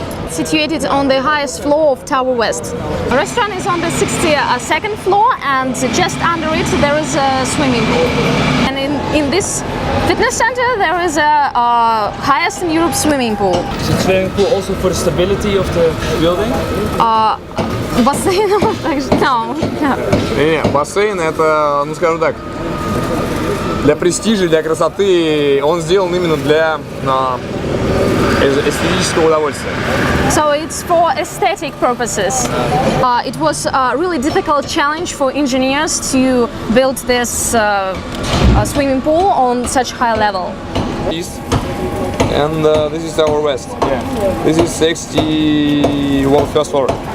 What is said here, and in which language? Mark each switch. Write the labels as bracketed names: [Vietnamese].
[English] Situated on the highest floor of Tower West. The restaurant is on the 62nd floor, and just under it there is a swimming pool. And in this fitness center there is a highest in Europe swimming pool. Is the swimming pool also for the stability of the building? [Russian] Бассейн, [English] no. [Russian] Не, бассейн это, ну скажем так, для престижа, для красоты, он сделан именно для эстетического удовольствия. [English] So it's for aesthetic purposes. It was a really difficult challenge for engineers to build this swimming pool on such high level. East. And this is Tower West. Yeah. This is 61 first floor.